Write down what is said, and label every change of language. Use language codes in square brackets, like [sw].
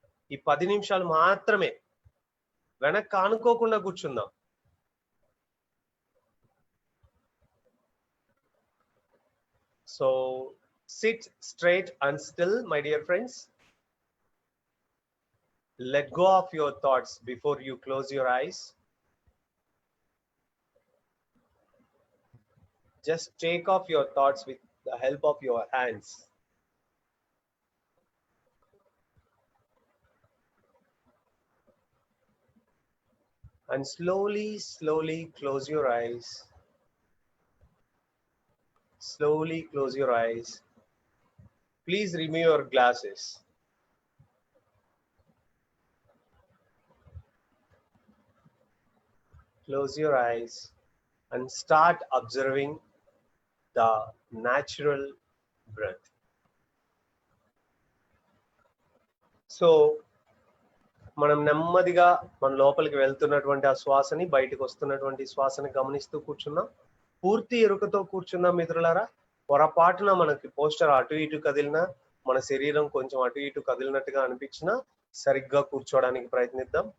[te] ఈ 10 నిమిషాలు మాత్రమే, వెనక్కి ఆనుకోకుండా కూర్చుందాం. [en] So sit straight and still my dear friends. Let go of your thoughts before you close your eyes. Just take off your thoughts with the help of your hands. And slowly close your eyes. Slowly close your eyes. Please remove your glasses. Close your eyes and start observing the natural breath. [te] So మనం నెమ్మదిగా మన లోపలికి వెళ్తున్నటువంటి ఆ శ్వాసని, బయటకు వస్తున్నటువంటి శ్వాసని గమనిస్తూ కూర్చున్నాం. పూర్తి ఎరుకతో కూర్చున్నాం మిత్రులారా. పొరపాటున మనకి పోస్టర్ అటు ఇటు కదిలినా, మన శరీరం కొంచెం అటు ఇటు కదిలినట్టుగా అనిపించినా సరిగ్గా కూర్చోవడానికి ప్రయత్నిద్దాం.